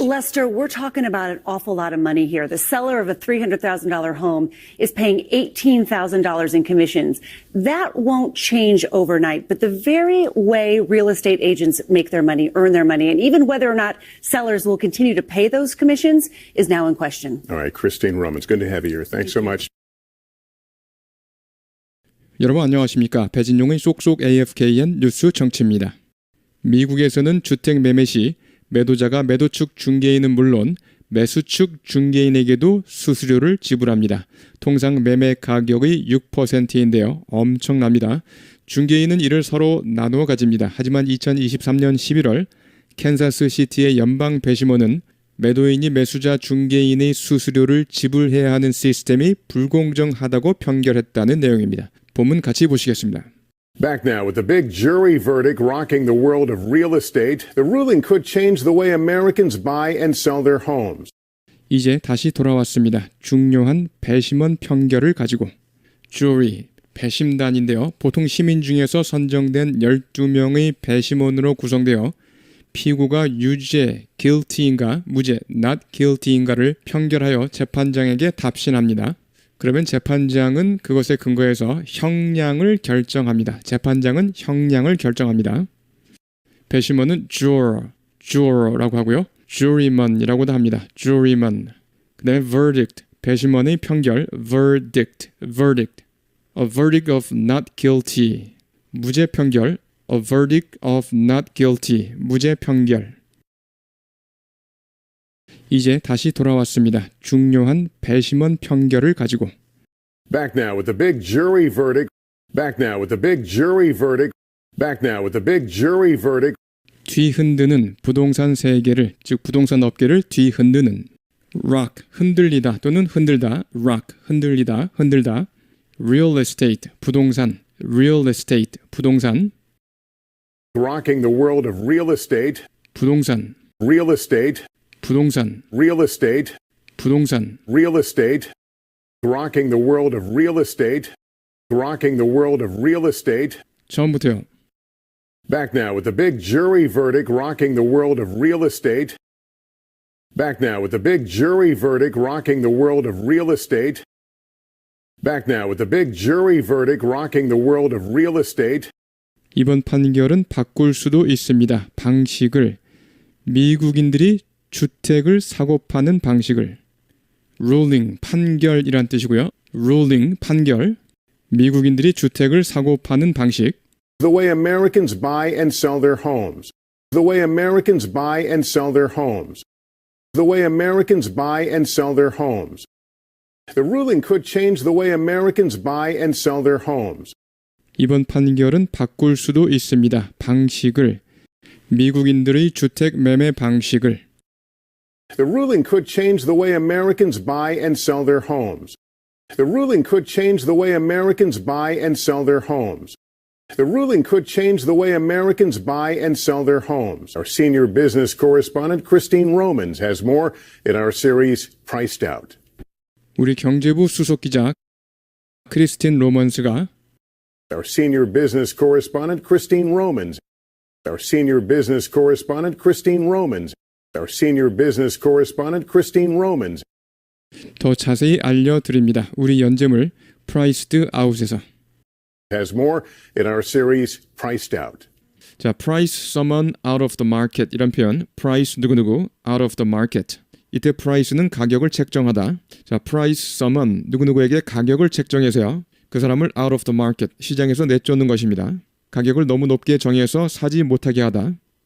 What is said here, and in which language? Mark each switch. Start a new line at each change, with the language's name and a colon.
English: Lester, we're talking about an awful lot of money here. The seller of a $300,000 home is paying $18,000 in commissions. That won't change overnight, but the very way real estate agents make their money, earn their money, and even whether or not sellers will continue to pay those commissions is now in question. All right, Christine Romans, good to have you here. Thanks so much.
Korean: 여러분 안녕하십니까? 배진용의 쏙쏙 AFKN 뉴스 정치입니다. 미국에서는 주택 매매 시 매도자가 매도측 중개인은 물론 매수측 중개인에게도 수수료를 지불합니다. 통상 매매 가격의 6%인데요. 엄청납니다. 중개인은 이를 서로 나누어 가집니다. 하지만 2023년 11월 캔자스시티의 연방 배심원은 매도인이 매수자 중개인의 수수료를 지불해야 하는 시스템이 불공정하다고 판결했다는 내용입니다. 본문 같이 보시겠습니다.
English: Back now with the big jury verdict rocking the world of real estate. The ruling could change the way Americans buy and sell their homes.
Korean: 이제 다시 돌아왔습니다. 중요한 배심원 판결을 가지고. jury, 배심단인데요. 보통 시민 중에서 선정된 12명의 배심원으로 구성되어 피고가 유죄, guilty인가, 무죄,
English: not guilty
Korean: 인가를 판결하여 재판장에게 답신합니다. 그러면 재판장은 그것에 근거해서 형량을 결정합니다. 재판장은 형량을 결정합니다. 배심원은 juror라고 하고요. juryman이라고도 합니다. juryman. 그 다음에 verdict, 배심원의 판결, verdict.
English: A verdict of not guilty.
Korean: 무죄 판결,
English: a verdict of not guilty.
Korean: 무죄 판결. 이제 다시 돌아왔습니다. 중요한 배심원 판결을 가지고.
English: Back now with the big jury verdict. Back now with the big jury verdict. Back now with the big jury verdict.
Korean: 뒤흔드는 부동산 세계를, 즉 부동산 업계를 뒤흔드는. rock, 흔들리다 또는 흔들다. rock, 흔들리다, 흔들다.
English: real estate,
Korean: 부동산.
English: real estate, 부동산. Rocking the world of real estate.
Korean: 부동산.
English: Real estate.
Korean: 부동산.
English: Real estate.
Korean: 부동산.
English: Real estate. Rocking the world of real estate. Rocking the world of real estate.
Korean: 처음부터요.
English: Back now with the big jury verdict rocking the world of real estate. Back now with the big jury verdict rocking the world of real estate. Back now with the big jury verdict rocking the world of real estate.
Korean: 이번 판결은 바꿀 수도 있습니다. 방식을. 미국인들이 주택을 사고 파는 방식을. ruling, 판결이란 뜻이고요. ruling, 판결. 미국인들이 주택을 사고 파는 방식.
English: The way Americans buy and sell their homes. The way Americans buy and sell their homes. The way Americans buy and sell their homes. The ruling could change the way Americans buy and sell their homes.
Korean: 이번 판결은 바꿀 수도 있습니다. 방식을. 미국인들의 주택 매매 방식을.
English: The ruling could change the way Americans buy and sell their homes. The ruling could change the way Americans buy and sell their homes. The ruling could change the way Americans buy and sell their homes. Our senior business correspondent, Christine Romans, has more in our series, Priced Out.
Korean: 우리 경제부 수석 기자 크리스틴 로먼스가
English: Our senior business correspondent, Christine Romans. Our senior business correspondent, Christine Romans. Our senior business correspondent, Christine Romans.
Korean: 더 자세히 알려드립니다. 우리 연재물 Priced Out에서.
English: Has more in our series, Priced Out. 자, price someone out of the market
Korean: 이런 표현,
English: price 누구누구 out of the market.
Korean: 이때 price는 가격을 책정하다. 자,
English: price someone
Korean: 누구누구에게 가격을 책정해서요. 그 사람을
English: out of the market
Korean: 시장에서 내쫓는 것입니다. 가격을 너무 높게 정해서 사지 못하게 하다.